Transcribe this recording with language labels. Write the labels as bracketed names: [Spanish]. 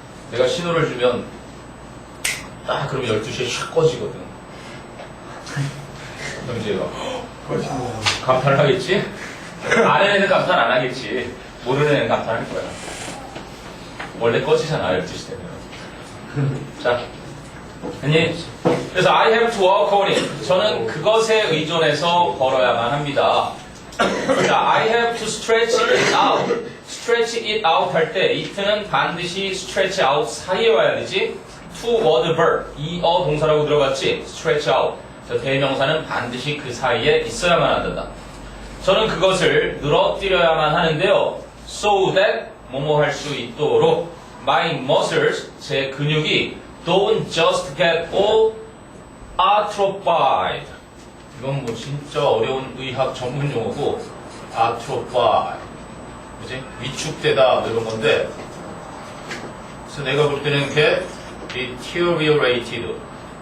[Korean] 내가 신호를 주면 딱 그러면 12시에 샥 꺼지거든. 그럼 이제 감탄을 하겠지? 아는 애는 감탄 안 하겠지. 모르는 애는 감탄할 거야. 원래 꺼지잖아, 12시 되면. 자, 아니, 그래서 [English] I have to walk on it. [Korean] 저는 그것에 의존해서 걸어야만 합니다. [English] 자, I have to stretch it out. stretch it out [Korean] 할 때 it는 반드시 stretch out 사이에 와야 되지. [English] to word verb. [Korean] 이어 동사라고 들어갔지. [English] stretch out. [Korean] 저 대명사는 반드시 그 사이에 있어야만 한다. 저는 그것을 늘어뜨려야만 하는데요. [English] so that [Korean] 뭐뭐 할 수 있도록 [English] my muscles, [Korean] 제 근육이 [English] don't just get all atrophied. [Korean] 이건 뭐 진짜 어려운 의학 전문 용어고 atrophied. 그지? 위축되다 뭐 이런 건데, 그래서 내가 볼 때는 이렇게 deteriorated.